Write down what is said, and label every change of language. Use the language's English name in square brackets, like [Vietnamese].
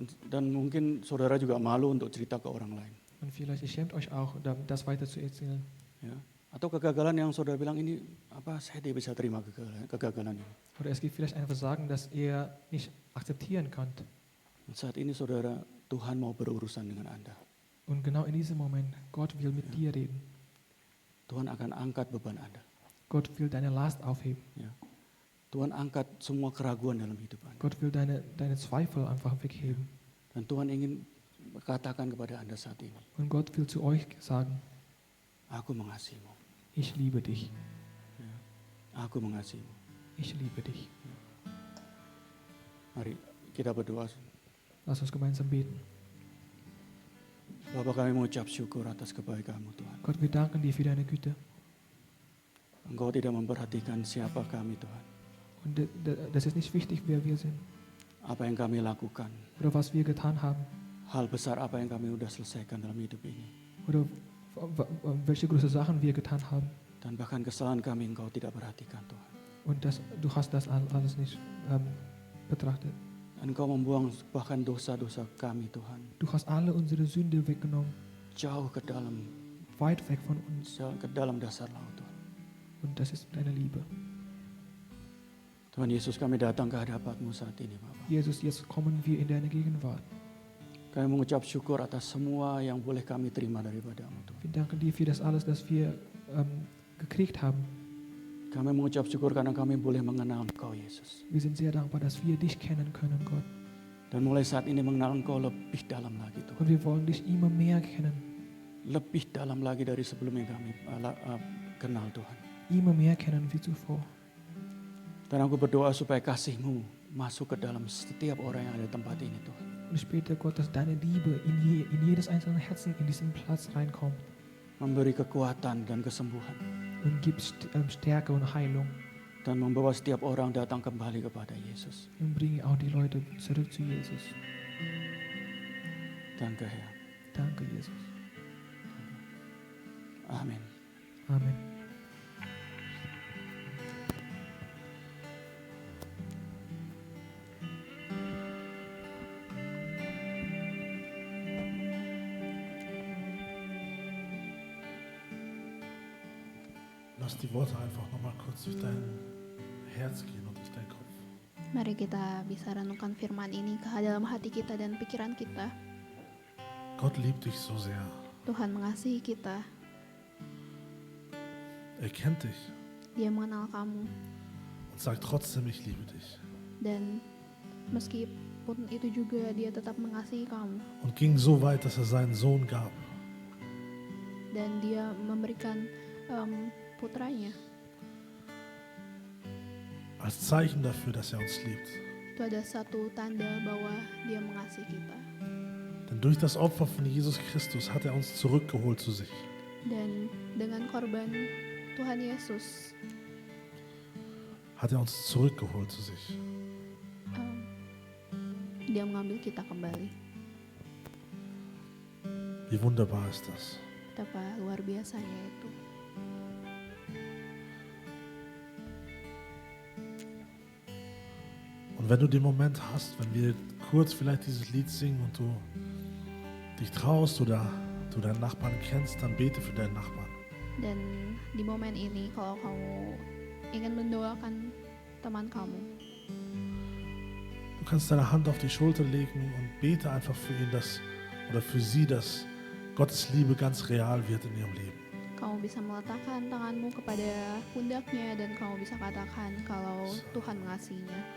[Indonesian] Dan mungkin saudara juga malu untuk cerita ke orang lain. [German] Und vielleicht ihr schämt euch auch, das weiter zu erzählen. [Indonesian] Ya. Atau kegagalan yang saudara bilang ini saya tidak bisa terima kegagalan ini. [German] Oder es gibt vielleicht ein Versagen, das ihr nicht akzeptieren könnt. [Indonesian] Dan saat ini saudara, Tuhan mau berurusan dengan Anda. [German] Und genau in diesem Moment, Gott will mit dir reden. [Indonesian] Tuhan akan angkat beban Anda. [German] Gott will deine Last aufheben. [Indonesian] Ya. Tuhan angkat semua keraguan dalam hidup Anda. [German] Gott will deine Zweifel einfach wegheben. [Indonesian] Dan Tuhan ingin katakan kepada Anda saat ini, [German] Und Gott will zu euch sagen, [Indonesian] aku mengasihimu. [German] ich liebe dich. [Indonesian] Aku mengasihimu. [German] Ich liebe dich. [Indonesian] Mari kita berdoa. [German] Lass uns gemeinsam beten. [Indonesian] Bapa, kami mengucap syukur atas kebaikan-Mu Tuhan. [German] Gott, wir danken dir für deine Güte. [Indonesian] Engkau tidak memperhatikan siapa kami Tuhan. [German] Und das ist nicht wichtig, wer wir sind [Indonesian] Apa yang kami lakukan. [German] oder was wir getan haben [Indonesian] Hal besar apa yang kami sudah selesaikan dalam hidup ini. [German] oder welche große Sachen wir getan haben. [Indonesian] Dan bahkan kesalahan kami Engkau tidak perhatikan Tuhan. [German] Und du hast das alles nicht betrachtet. [Indonesian] Dan Engkau membuang bahkan dosa-dosa kami Tuhan. [German] Du hast alle unsere Sünde weggenommen, [Indonesian] Jauh ke dalam [German] weit weg von uns. [Indonesian] dasar laut Tuhan. [German] Und das ist deine Liebe. [Indonesian] Tuhan Yesus, kami datang ke hadapan-Mu saat ini Bapa. [German] Jesus, jetzt kommen wir in deine Gegenwart. [Indonesian] Kami mengucap syukur atas semua yang boleh kami terima daripada-Mu Tuhan. [German] Wir danken dir für das alles, das wir gekriegt haben. [Indonesian] Kami mengucap syukur karena kami boleh mengenal Engkau Yesus. [German] Wir sind sehr dankbar, dass wir dich kennen können, Gott. [Indonesian] Dan mulai saat ini mengenal Engkau lebih dalam lagi Tuhan. [German] Und wir wollen dich immer mehr kennen. [Indonesian] Lebih dalam lagi dari sebelum yang kami kenal Tuhan. [German] Immer mehr kennen wie zuvor. [Indonesian] Dan aku berdoa supaya kasih-Mu masuk ke dalam setiap orang yang ada di tempat ini Tuhan. [German] Und ich bete Gott, dass deine Liebe in jedes einzelne Herzen in diesen Platz reinkommt [Indonesian] Memberi kekuatan dan kesembuhan. [German] und gibt Stärke und Heilung [Indonesian] Dan membawa setiap orang datang kembali kepada Yesus. [German] und bringe auch die Leute zurück zu Jesus. Danke Herr. Danke, Jesus. [Indonesian] Amin. [German] Amen. Lass die Worte einfach nochmal kurz durch dein Herz gehen und durch deinen Kopf. [Indonesian] Mari kita bisa renungkan firman ini ke dalam hati kita dan pikiran kita. [German] Gott liebt dich so sehr. [Indonesian] Tuhan mengasihi kita, [German] Er kennt dich [Indonesian] Dia mengenal kamu. [German] und sagt trotzdem, ich liebe dich. [Indonesian] Dan meskipun itu juga Dia tetap mengasihi kamu. [German] Und ging so weit, dass er seinen Sohn gab. [Indonesian] Dan Dia memberikan putranya. [German] Als Zeichen dafür, dass er uns liebt. [Indonesian] Itu ada satu tanda bahwa Dia mengasihi kita. [German] Denn durch das Opfer von Jesus Christus hat er uns zurückgeholt zu sich. [Indonesian] Dan dengan korban Tuhan Yesus, [German] Hat er uns zurückgeholt zu sich. [Indonesian] Dia mengambil kita kembali. [German] Wie wunderbar ist das? [Indonesian] Betapa luar biasanya itu. [German] Und wenn du den Moment hast, wenn wir kurz vielleicht dieses Lied singen und du dich traust oder du deinen Nachbarn kennst, dann bete für deinen Nachbarn. [Indonesian] Dan di momen ini kalau kamu ingin mendoakan teman kamu, [German] Du kannst deine Hand auf die Schulter legen und bete einfach für ihn, oder für sie, dass Gottes Liebe ganz real wird in ihrem Leben. [Indonesian] kamu bisa meletakkan tanganmu kepada pundaknya dan kamu bisa katakan kalau Tuhan mengasihinya.